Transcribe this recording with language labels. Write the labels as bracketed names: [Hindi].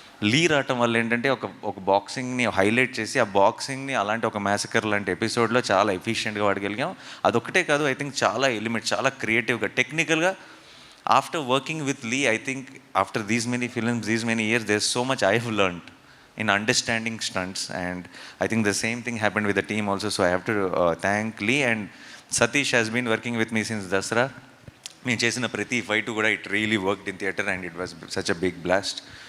[Telugu] లీ రావటం వల్ల ఏంటంటే ఒక బాక్సింగ్ని హైలైట్ చేసి ఆ బాక్సింగ్ని అలాంటి ఒక మ్యాసకర్ లాంటి ఎపిసోడ్లో చాలా ఎఫిషియెంట్గా వాడగలిగాం. అదొక్కటే కాదు, [English] I think [Telugu] చాలా ఎలిమెంట్, చాలా క్రియేటివ్గా, టెక్నికల్గా. [English] After working with Lee, I think after these many films, these many years, there so much I have learned. in understanding stunts, and I think the same thing happened with the team also. So I have to thank Lee, and Satish has been working with me since Dasra. [Telugu] మేము చేసిన ప్రతి fight కూడా [English] It really worked in theatre and it was such a big blast.